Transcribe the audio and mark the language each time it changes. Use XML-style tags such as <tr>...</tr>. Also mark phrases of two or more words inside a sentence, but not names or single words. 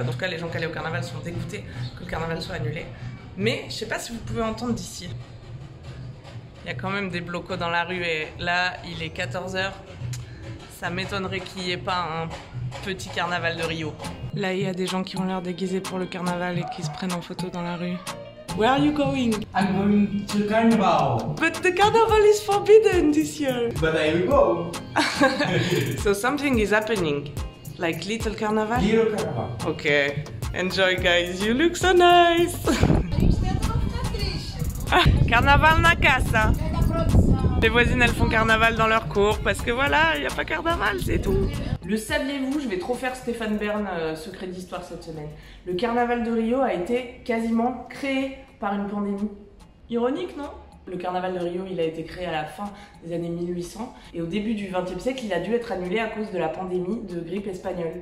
<fr>En tout cas les gens qui allaient au carnaval sont dégoûtés que le carnaval soit annulé. Mais je sais pas si vous pouvez entendre d'ici. Il y a quand même des blocos dans la rue et là il est 14 h. Ça m'étonnerait qu'il n'y ait pas un petit carnaval de Rio. Là il y a des gens qui ont l'air déguisés pour le carnaval et qui se prennent en photo dans la rue.</fr> <en>Where are you going? I'm going to carnival. But the carnival is forbidden this year. But I will go. So something is happening. Like little carnival? Little carnival. Okay. Enjoy guys, you look so nice.</en> <pt>Carnaval na casa.</pt> <fr>Les voisines elles font carnaval dans leur cour parce que voilà, il n'y a pas carnaval, c'est tout. Le saviez-vous, je vais trop faire Stéphane Bern, secret d'histoire cette semaine. Le carnaval de Rio a été quasiment créé par une pandémie. Ironique, non? Le carnaval de Rio, il a été créé à la fin des années 1800 et au début du XXe siècle, il a dû être annulé à cause de la pandémie de grippe espagnole.</fr>